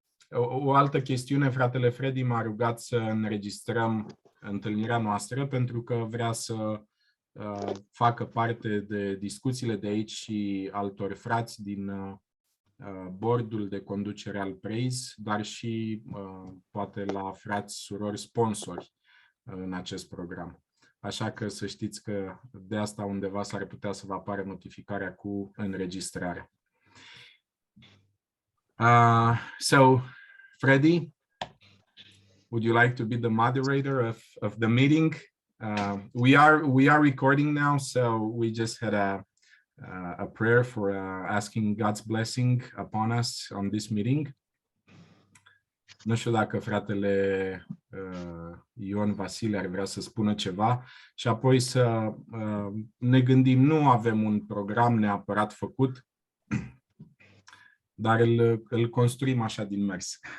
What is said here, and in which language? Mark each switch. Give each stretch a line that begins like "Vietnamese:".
Romanian: O altă chestiune, fratele Freddy m-a rugat să înregistrăm întâlnirea noastră pentru că vrea să facă parte de discuțiile de aici și altor frați din bordul de conducere al Praise, dar și poate la frați, surori, sponsori în acest program. Așa că să știți că de asta undeva s-ar putea să vă apară notificarea cu înregistrare.
English: So, Freddy, would you like to be the moderator of the meeting? We are recording now, so we just had a prayer for asking God's blessing upon us on this meeting.
Romanian: Nu știu dacă fratele Ion Vasile ar vrea să spună ceva și apoi să ne gândim, nu avem un program neapărat făcut, dar îl construim așa din mers.